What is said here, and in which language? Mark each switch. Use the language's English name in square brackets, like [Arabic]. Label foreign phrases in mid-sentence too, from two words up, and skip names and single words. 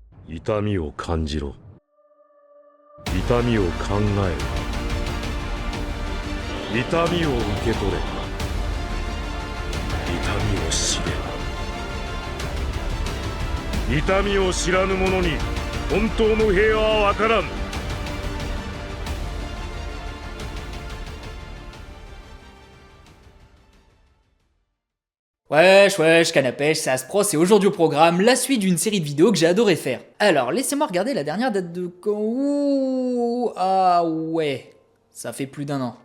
[Japanese] 痛みを感じろ。痛みを考えろ。痛みを受け取れ。痛みを知れ。痛みを知らぬ者に本当の平和はわからん。 [French] Wesh, canapèche, c'est Aspros et aujourd'hui au programme, la suite d'une série de vidéos que j'ai adoré faire. Alors, laissez-moi regarder la dernière date de quand... Ouh, ah ouais, ça fait plus d'1 an.